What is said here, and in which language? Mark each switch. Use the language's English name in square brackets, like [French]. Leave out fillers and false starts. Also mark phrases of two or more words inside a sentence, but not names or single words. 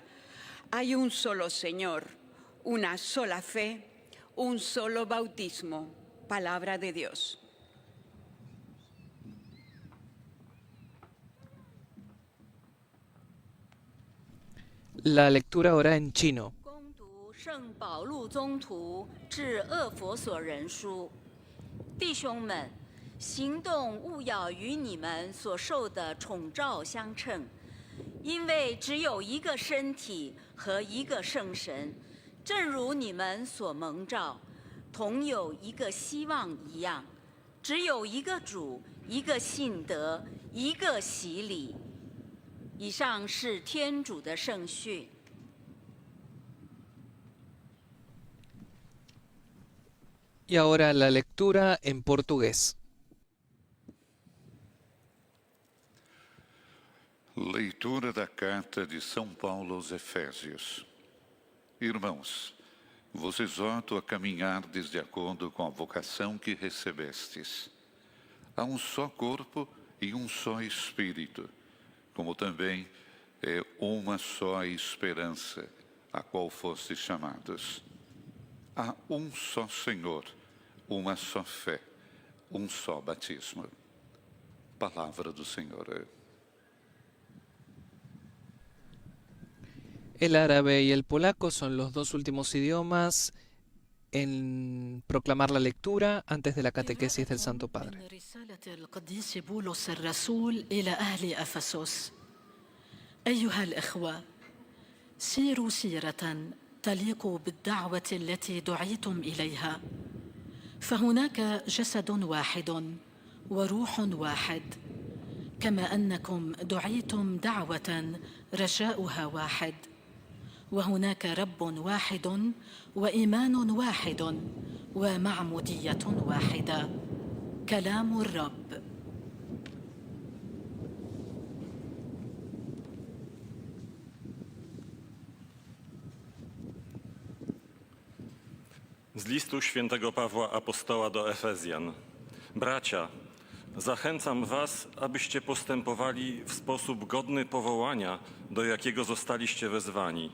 [Spanish] Hay un solo Señor, una sola fe, un solo bautismo. Palabra de Dios. La lectura ahora en chino. [Chinese] 恭读圣保禄宗徒致厄弗所人书，弟兄们，行动务要与你们所受的宠召相称，因为只有一个身体和一个圣神，正如你们所蒙召，同有一个希望一样，只有一个主，一个信德，一个洗礼。以上是天主的圣训。 [Spanish] Y ahora la lectura en portugués. [Portuguese] Leitura da carta de São Paulo aos Efésios. Irmãos, vos exorto a caminhardes de acordo com a vocação que recebestes. Há um só corpo e um só Espírito, como também é uma só esperança, a qual fostes chamados. Há um só Senhor, uma só fé, um só batismo. Palavra do Senhor. [Spanish] El árabe y el polaco son los dos últimos idiomas en proclamar la lectura antes de la catequesis del Santo Padre. [Arabic] من رسالة القديس بولس الرسول إلى أهل أفسس. أيها الإخوة، سيروا سيرة تليق بالدعوة التي دعيتم إليها، فهناك جسد واحد وروح واحد، كما أنكم دعيتم دعوة رجاؤها واحد، وهناك رب واحد وإيمان واحد ومعمودية واحدة. كلام الرب. [Polish] Z listu świętego Pawła Apostoła do Efezjan. Bracia, zachęcam was, abyście postępowali w sposób godny powołania, do jakiego zostaliście wezwani.